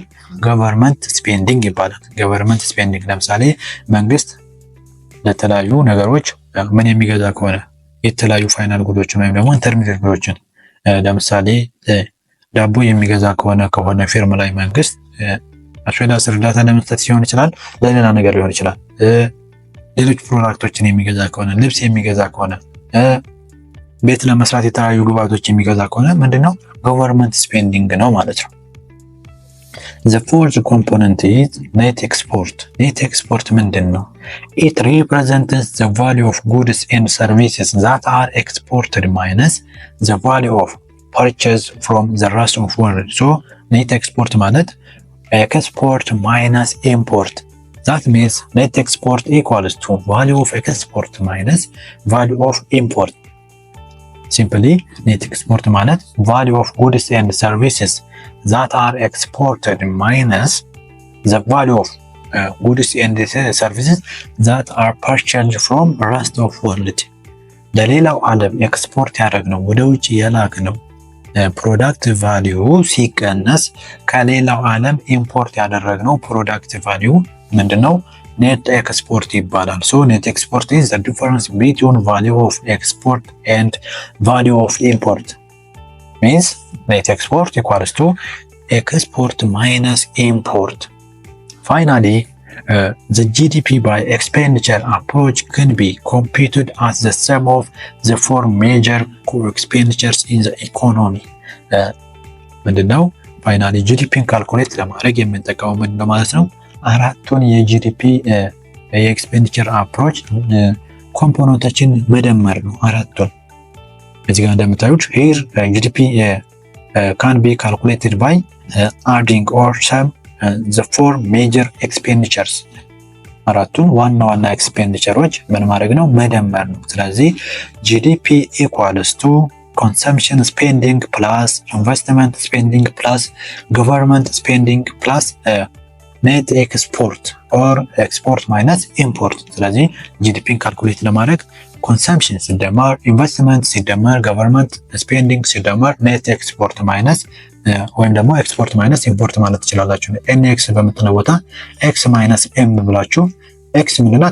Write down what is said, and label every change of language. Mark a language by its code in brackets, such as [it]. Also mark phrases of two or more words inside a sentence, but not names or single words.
[en] government spending [am] ይባላል። [en] government spending [am] ለምሳሌ መንግስት ለተለያዩ ነገሮች ምን የሚገዛ ከሆነ የተለያዩ ፋይናል ጉዶችን ወይም ደግሞ ኢንተርሚዲየት ጉዶችን ለምሳሌ ዳቦ የሚገዛ ከሆነ ፊርም ላይ መንግስት አስፈላጊ እርዳታ ለመስጠት ሲሆን ይችላል፣ ለሌላ ነገር ሊሆን ይችላል። ሌሎች ፕሮዳክቶችን የሚገዛ ከሆነ፣ ልብስ የሚገዛ ከሆነ፣ ቤት ለመስራት የተለያዩ ግብአቶች የሚገዛ ከሆነ ምንድነው? [en] government spending [am] ነው ማለት ነው። [en] The fourth component is net export. Net export [am] ምንድን ነው? [en] It represents the value of goods and services that are exported minus the value of purchase from the rest of world. So net export ማለት export minus import. That means net export equals to value of export minus value of import. Simply net export ማለት value of goods and services that are exported minus the value of goods and services that are purchased from rest of world. [am] ለሌላው ዓለም ኤክስፖርት ያደረግነው ወደ ውጭ የላክነው [en] product value [am] ሲቀነስ ከሌላው ዓለም ኢምፖርት ያደረግነው [en] product value [am] ምንድነው? [en] net export ይባላል። so net export is the difference between value of export and value of import. Means net export equals to export minus import. Finally, the GDP by expenditure approach can be computed as the sum of the four major core expenditures in the economy. [am] ምንድነው? ፋይናሊ ጂዲፒን ካልኩሌት ለማድረግ የምንጠቀመው ምንድነው ማለት ነው? አራቱን የጂዲፒ የኤክስፔንዲቸር አፕሮች ኮምፖነንቶችን መደመር ነው። አራቱን እዚህ ጋር እንደምታዩት [en] here GDP can be calculated by adding or sum the four major expenditures. [am] አራቱን ዋና ዋና ኤክስፔንዲቸሮች ምን ማድረግ ነው? መደመር ነው። ስለዚህ [en] GDP equals to consumption spending plus investment spending plus government spending plus net export or export minus import. [am] ስለዚህ GDPን ካልኩሌት ለማድረግ ኮንሰምፕሽን ሲደመር ኢንቨስትመንት ሲደመር [en] government spending [am] ሲደመር [en] net export minus [am] ወይም ደግሞ [en] export minus import [am] ማለት ትችላላችሁ። ኤንኤክስ በምትለው ቦታ [en] x minus m [am] ብላችሁ ኤክስ ምንድናት?